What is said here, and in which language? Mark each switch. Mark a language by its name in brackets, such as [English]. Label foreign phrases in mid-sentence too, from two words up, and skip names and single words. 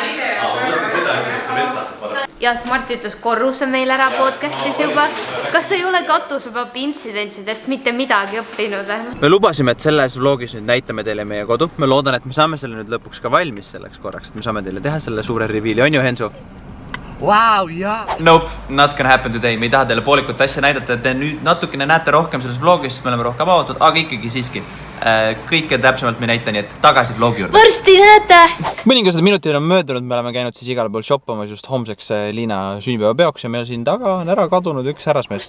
[Estonian] Ja Mart ütles korruse meil ära podcastis juba. Kas sa ei ole katusepappi intsidentsidest mitte midagi õppinud? Me lubasime, et selles vlogis nüüd näitame teile meie kodu. Me loodan, et me saame selle nüüd lõpuks ka valmis selleks korraks, et me saame teile teha selle suure reveali. On ju, Hensu? [English] Wow, yeah. Nope, not gonna happen today. [Estonian] Me ei taha teile poolikut asja näidata, et te nüüd natukene näete rohkem selles vlogis, sest me oleme rohkem avatud, aga ikkagi siiski. Kõike täpsemalt me näita, nii et tagasi vlogi juurde. Varsti näete! Mõningased minutid on möödunud, me oleme käinud siis igal pool shoppamas just homseks Liina sünnipäeva peoks ja meil siin taga on ära kadunud üks härrasmees.